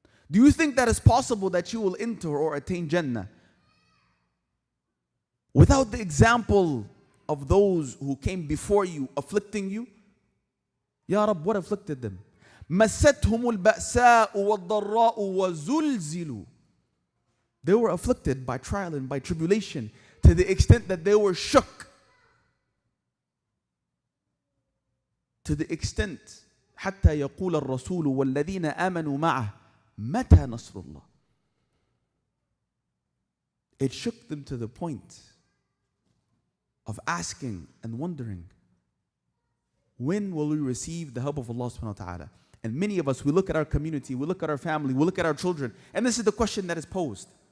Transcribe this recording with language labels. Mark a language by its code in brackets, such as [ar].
[en] Do you think that it's possible that you will enter or attain Jannah without the example of those who came before you afflicting you? Ya Rab, what afflicted them? [ar] مَسَّتْهُمُ الْبَأْسَاءُ وَالضَّرَّاءُ وَزُلْزِلُوا. [en] They were afflicted by trial and by tribulation to the extent that they were shook. To the extent [ar] حتى يقول الرسول والذين آمنوا معه متى نصر الله. [en] It shook them to the point of asking and wondering, when will we receive the help of Allah subhanahu wa ta'ala? And many of us, we look at our community, we look at our family, we look at our children, and this is the question that is posed.